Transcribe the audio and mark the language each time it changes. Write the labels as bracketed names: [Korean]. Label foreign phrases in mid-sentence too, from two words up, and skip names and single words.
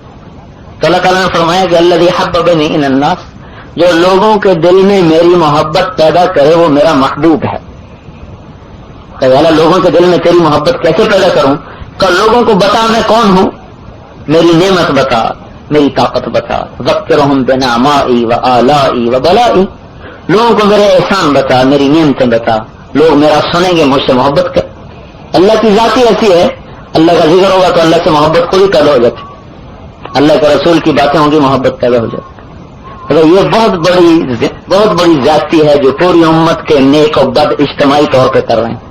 [Urdu] تو اللہ تعالیٰ نے فرمایا کہ [Arabic] الذی حببنی الی الناس، [Urdu] جو لوگوں کے دل میں میری محبت پیدا کرے وہ میرا محبوب ہے. کہ اللہ لوگوں کے دل میں تیری محبت کیسے پیدا کروں؟ کہ لوگوں کو بتا میں کون ہوں، میری نعمت بتا، میری طاقت بتا. [Arabic] ذکرہم بنعمائی و آلائی و بلائی، [Urdu] لوگوں کو میرے احسان بتا، میری نعمتیں بتا، لوگ میرا سنیں گے، مجھ سے محبت کر. اللہ کی ذات ہی ایسی ہے، اللہ کا ذکر ہوگا تو اللہ سے محبت خود ہی پیدا ہو جاتی، اللہ کے رسول کی باتیں ہوں گی محبت پیدا ہو جاتی. یہ بہت بڑی زیادتی ہے جو پوری امت کے نیک و بد اجتماعی طور پہ کر رہے ہیں.